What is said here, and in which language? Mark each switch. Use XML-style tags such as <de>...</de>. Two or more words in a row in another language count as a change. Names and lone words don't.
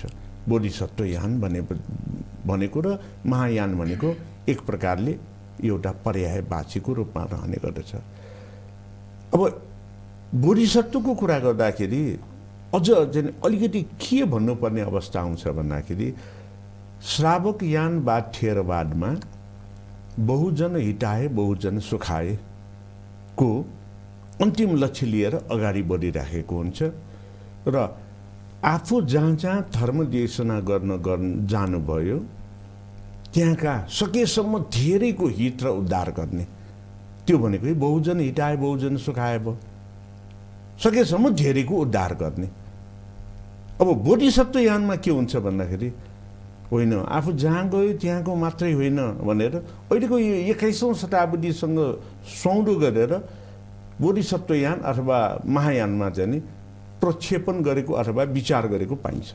<ne>बोधिसत्व यान भनेको र महायान भनेको एक प्रकारले एउटा पर्यायवाचीको रूपमा रहने गर्दछ। अब बोधिसत्वको कुरा गर्दाखेरि अझ अलिकति के भन्नुपर्ने अवस्था आउँछ भन्दाखेरि श्रावक यान वा थेरवादमा</ne> <pi>बहुजन हिताए बहुजन सुखाए</pi> <ne>को अन्तिम लक्ष्य लिएर अगाडि बढिराखेको हुन्छ र आफू जहाँ जहाँ धर्म देशना गर्न जानुभयो त्यहाँका सकेसम्म धेरैको हित र उद्धार गर्ने। त्यो भनेको</ne> <pi>बहुजन हिताए बहुजन सुखाए</pi> <ne>भयो, सकेसम्म धेरैको उद्धार गर्ने। अब बोधिसत्व यानमा के हुन्छ भन्दाखेरि होइन आफू जहाँ गयो त्यहाँको मात्रै होइन भनेर अहिलेको यो 21औं शताब्दीसँग सौँडो गरेर बोधिसत्व यान अथवा महायानमा चाहिँ नि प्रक्षेपण गरेको अथवा विचार गरेको पाइन्छ।</ne>